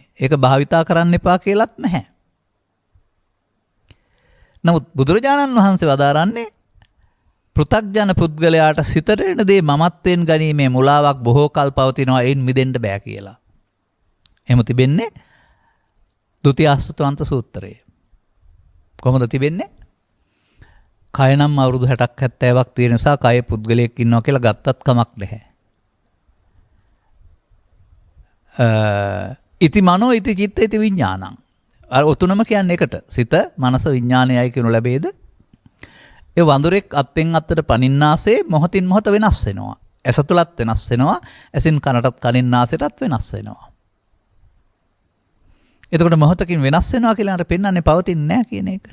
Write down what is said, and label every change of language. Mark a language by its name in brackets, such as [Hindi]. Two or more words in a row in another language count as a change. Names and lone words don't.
[Sinhala] ඒක භාවිතා කරන්න එපා කියලාත් නැහැ. නමුත් බුදුරජාණන් වහන්සේ වදාරන්නේ පෘථග්ජන පුද්ගලයාට සිතට එන දේ මමත්වෙන් ගැනීමේ මුලාවක් බොහෝ කල් පවතිනවා, ඒන් මිදෙන්න බෑ කියලා. එහෙම තිබෙන්නේ ဒုတိယ අසුතවන්ත සූත්‍රයේ. කොහොමද තිබෙන්නේ? කය නම් අවුරුදු 60ක් 70ක් තියෙන නිසා කයේ පුද්ගලයෙක් ඉන්නවා කියලා ගත්තත් කමක් නැහැ. [Pali] ඉති මනෝ ඉති චිත්ත ඉති විඥානං. [Sinhala] අර ඔතුනම කියන්නේ එකට. සිත, මනස, විඥානයයි කියනු ලැබේද? ඒ වඳුරෙක් අත්ෙන් අත්තට පනින්නාසේ මොහොතින් මොහොත වෙනස් වෙනවා. ඇස තුලත් වෙනස් වෙනවා. ඇසින් කනටත් කනින් නාසයටත් වෙනස් වෙනවා. එතකොට මොහොතකින් වෙනස් වෙනවා කියලා අර පෙන්වන්නේ පවතින්නේ නැහැ කියන එක.